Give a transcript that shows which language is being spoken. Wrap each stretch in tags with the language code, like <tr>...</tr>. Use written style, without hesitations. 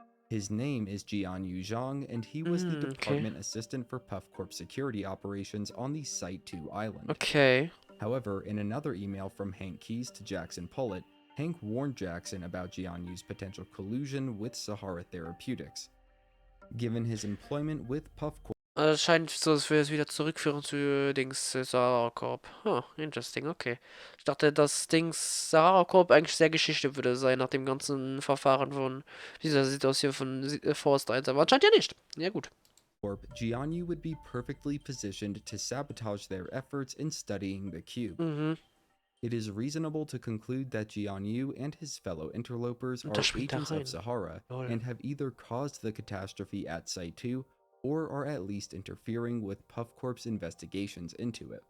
<en>His name is Jianyu Zhang, and he was the department assistant for Puff Corp security operations on the Site 2 island. Okay. However, in another email from Hank Keys to Jackson Pullett, Hank warned Jackson about Jianyu's potential collusion with Sahara Therapeutics. Given his employment with Puff Corp,</en> <de>Also es scheint so, als würde es wieder zurückführen zu Dings Sahara Corp. Huh,</de> <en>interesting, okay.</en> <de>Ich dachte, dass Dings Sahara Corp eigentlich sehr Geschichte würde sein nach dem ganzen Verfahren von dieser Situation von Forster 1. Aber anscheinend ja nicht. Ja, gut.</de> <en>Jianyu would be perfectly positioned to sabotage their efforts in studying the cube. It is reasonable to conclude that Jianyu and his fellow interlopers are agents of Sahara and have either caused the catastrophe at Site 2 or are at least interfering with Puff Corp's investigations into it.</en>